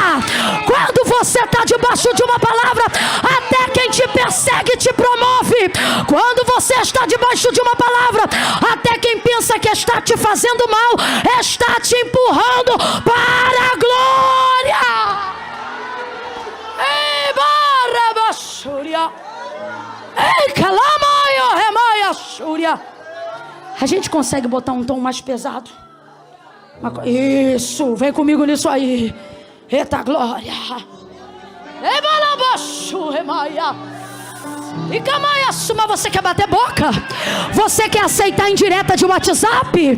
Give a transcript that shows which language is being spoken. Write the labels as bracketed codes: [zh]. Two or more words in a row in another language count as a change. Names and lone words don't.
[pt] Quando você está debaixo de uma palavra, até quem te persegue te promove. Quando você está debaixo de uma palavra, até quem pensa que está te fazendo mal está te empurrando para a glória. Ei, barra baixúria. Ei, calamaia, remaia, xúria. A gente consegue botar um tom mais pesado? Isso, vem comigo nisso aí. Eita glória. Ei, barra baixúria, remaia. E camaia, mas você quer bater boca? Você quer aceitar indireta de WhatsApp?